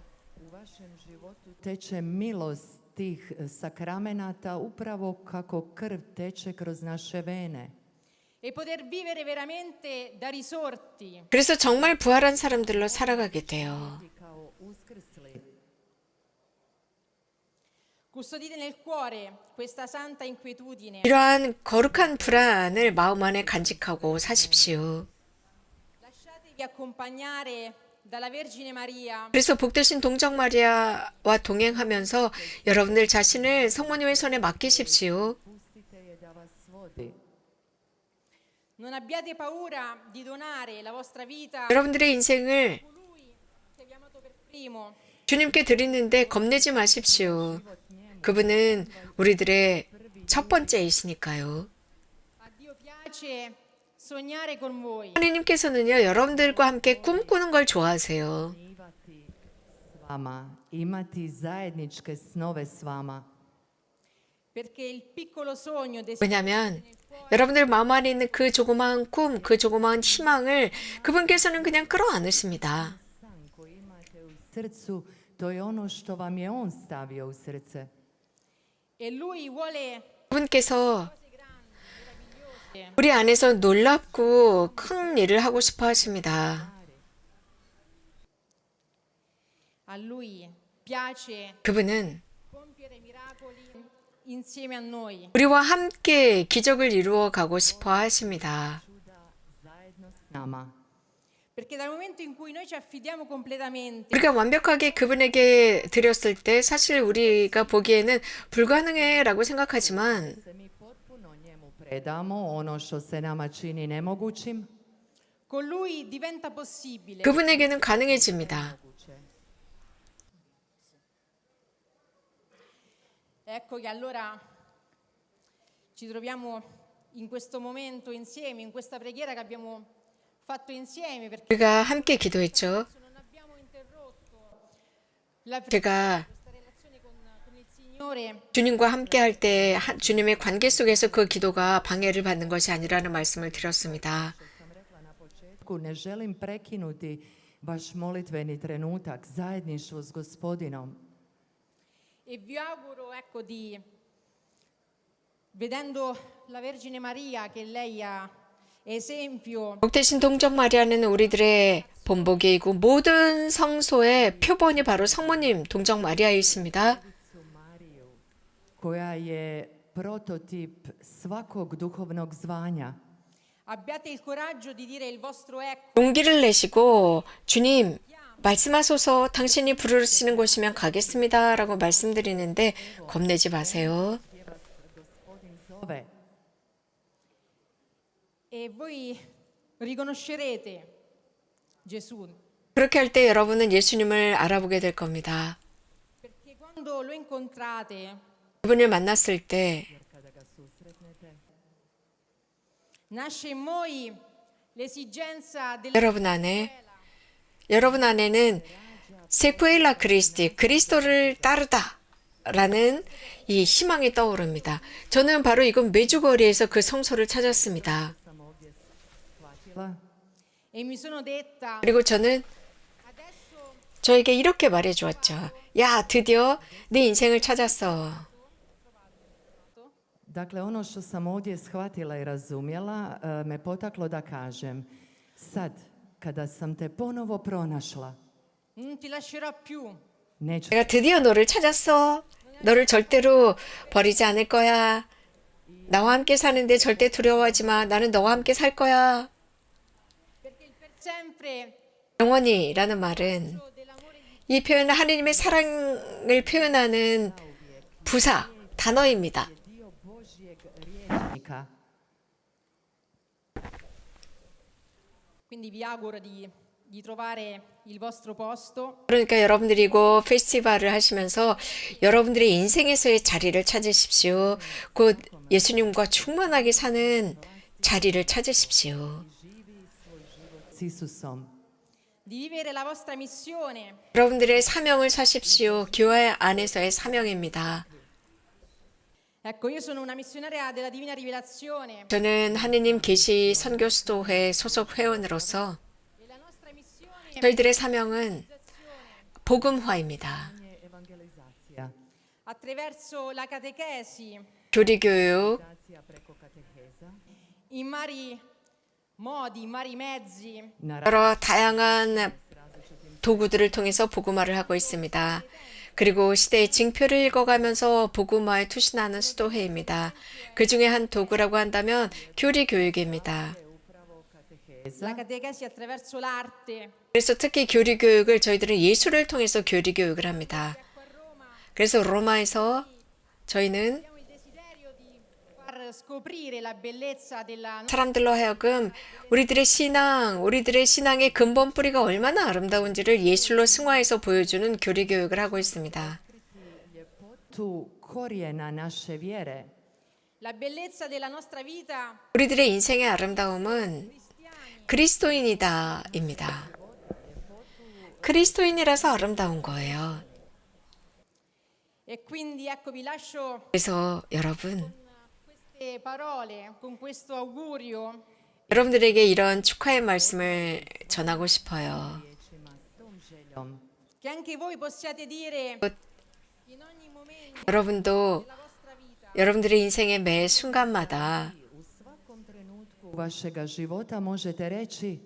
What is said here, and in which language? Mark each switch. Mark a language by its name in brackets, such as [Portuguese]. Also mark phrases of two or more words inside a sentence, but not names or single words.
[Croatian] U vašem životu teče milost tih sakramenata upravo kako krv teče kroz naše vene. [Italian] e poter vivere veramente da risorti. [Korean] 그래서 정말 부활한 사람들로 살아가게 돼요. [Croatian] Kao uskrsli. [Italian] Custodite nel cuore questa santa inquietudine. [Korean] 이러한 거룩한 불안을 마음 안에 간직하고 사십시오. [Italian] Lasciatevi accompagnare dalla Vergine Maria [Korean] 그래서 복되신 동정 마리아와 동행하면서 여러분들 자신을 성모님의 손에 맡기십시오. [Croatian] Pustite je da vas vodi. [Italian] Non abbiate paura di donare la vostra vita a [Korean] 여러분들의 인생을 [Italian] colui che vi ha amato per primo. [Korean] 주님께 드리는데 겁내지 마십시오. 그분은 우리들의 첫 번째이시니까요. [Italian] A Dio piace sognare con voi. [Korean] 하나님께서는요, 여러분들과 함께 꿈꾸는 걸 좋아하세요. [Croatian] Snivati s vama, imati zajedničke snove s vama. [Italian] Perché il piccolo sogno [Korean] 왜냐하면 여러분들 마음 안에 있는 그 조그마한 꿈, 그 조그마한 희망을 그분께서는 그냥 끌어안으십니다. [Croatian] San koji imate u srcu, to je ono što vam je on stavio u srce. [Italian] e lui vuole [Korean] 그분께서 우리 안에서 놀랍고 큰 일을 하고 싶어 하십니다. [Italian] a lui piace [Korean] 그분은 [Italian] compiere miracoli insieme a noi. [Korean] 우리와 함께 기적을 이루어 가고 싶어 하십니다. [Croatian] Zajedno s nama. [Italian] Perché dal momento in cui noi ci affidiamo completamente [Korean] 우리가 완벽하게 그분에게 드렸을 때 사실 우리가 보기에는 불가능해라고 생각하지만 [Croatian] Se mi potpuno njemu predamo ono što se nama čini nemogućim, [Italian] con lui diventa possibile. [Korean] 그분에게는 가능해집니다. [Italian] Ecco che allora ci troviamo in questo momento insieme, in questa preghiera che abbiamo fatto insieme, perché [Korean] 우리가 함께 기도했죠. [Italian] non abbiamo interrotto la [Korean] 제가 [Italian] questa relazione con il Signore. [Korean] 주님과 함께 할 때 주님의 관계 속에서 그 기도가 방해를 받는 것이 아니라는 말씀을 드렸습니다. [Croatian] sam rekla na početku, ne želim prekinuti vaš molitveni trenutak, zajedništvo s Gospodinom. [Italian] E vi auguro, ecco, vedendo la Vergine Maria, che lei ha esempio [Korean] 복되신 동정 마리아는 우리들의 본보기이고 모든 성소의 표본이 바로 성모님 동정 마리아이십니다. [Croatian] Koja je prototip svakog duhovnog zvanja. [Italian] abbiate il coraggio di dire il vostro ecco. [Korean] 용기를 내시고 주님 말씀하소서 당신이 부르시는 곳이면 가겠습니다 라고 말씀드리는데 겁내지 마세요. [Croatian] Gospodin zove. [Italian] E voi riconoscerete Gesù, [Korean] 그렇게 할 때 여러분은 예수님을 알아보게 될 겁니다. [Italian] perché quando lo incontrate [Korean] 그분을 만났을 때 [Croatian] Kada ga susretnete, [Italian] nasce in voi l'esigenza [Korean] 여러분 안에는 [Latin] sequela Christi, [Korean] 그리스도를 따르다라는 이 희망이 떠오릅니다. 저는 바로 이건 메주거리에서 그 성소를 찾았습니다. [Croatian] sam ovdje shvatila. [Italian] e mi sono detta [Korean] 그리고 저는 [Italian] adesso [Korean] 저에게 이렇게 말해 주었죠. 야, 드디어 네 인생을 찾았어. [Croatian] Dakle, ono što sam ovdje shvatila i razumjela me potaklo da kažem, sad, kada sam te ponovo pronašla, [Italian] non ti lascerò più. [Croatian] neću [Korean] 내가 드디어 너를 찾았어. 너를 절대로 버리지 않을 거야. 나와 함께 사는데 절대 두려워하지 마. 나는 너와 함께 살 거야. [Italian] Perché il per sempre [Korean] 영원히라는 말은 [Italian] dell'amore [Korean] 이 표현은 하느님의 사랑을 표현하는 부사, 단어입니다. [Croatian] dio Božjeg rječnika. [Italian] Quindi vi auguro di trovare il vostro posto [Korean] 그러니까 여러분들이 이거 페스티벌을 하시면서 여러분들의 인생에서의 자리를 찾으십시오. 곧 예수님과 충만하게 사는 자리를 찾으십시오. [Croatian] S Isusom. [Italian] di vivere la vostra missione [Korean] 여러분들의 사명을 사십시오. 교회 안에서의 사명입니다. [Italian] ecco io sono una missionaria della Divina Rivelazione [Korean] 저는 하느님 계시 선교 수도회 소속 회원으로서 [Italian] e la nostra missione [Korean] 저희들의 사명은 복음화입니다. [Croatian] Evangelizacija. [Italian] attraverso la catechesi [Korean] 교리교육, [Croatian] Evangelizacija preko kateheza. [Italian] in vari modi, in vari mezzi [Korean] 여러 다양한 도구들을 통해서 복음화를 하고 있습니다. 그리고 시대의 징표를 읽어가면서 복음화에 투신하는 수도회입니다. 그 중에 한 도구라고 한다면 교리교육입니다. [Italian] la catechesi attraverso l'arte [Korean] 그래서 특히 교리교육을 저희들은 예술을 통해서 교리교육을 합니다. 그래서 로마에서 저희는 [Italian] abbiamo il desiderio di far scoprire la bellezza della [Korean] 사람들로 하여금 우리들의 신앙의 근본 뿌리가 얼마나 아름다운지를 예술로 승화해서 보여주는 교리교육을 하고 있습니다. [Croatian] Tu korijena naše vjere. [Italian] la bellezza della nostra vita [Korean] 우리들의 인생의 아름다움은 그리스도인이다입니다. 그리스도인이라서 아름다운 거예요. [Italian] e quindi ecco vi lascio [Korean] 그래서 여러분, [Italian] queste parole con questo augurio [Korean] 여러분들에게 이런 축하의 말씀을 전하고 싶어요. [Italian] che anche voi possiate dire in ogni momento [Korean] 여러분도 [Italian] della vostra vita [Korean] 여러분들의 인생의 매 순간마다 [Croatian] U svakom trenutku vašega života možete reći